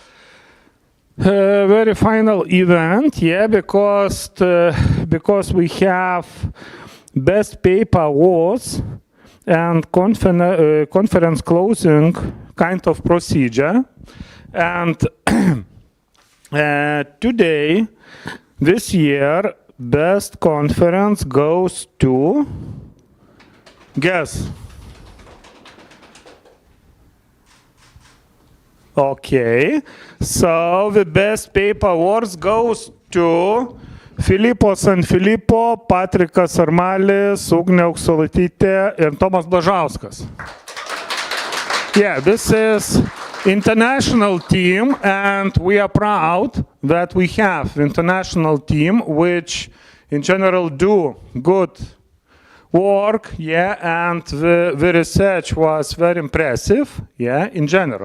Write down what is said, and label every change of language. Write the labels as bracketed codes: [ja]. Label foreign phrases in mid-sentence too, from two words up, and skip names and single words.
[en] event, yeah, because we have best paper awards and conference closing kind of procedure, and today, this year, best conference goes to, guess. Okay, so the best paper awards goes to Filipo Sanfilippo, Patrikas Armalis, Ugnė Auksolaitytė, and Tomas Blažauskas. Yeah, this is international team, and we are proud that we have international team which in general do good work, yeah, and the research was very impressive, yeah, in general.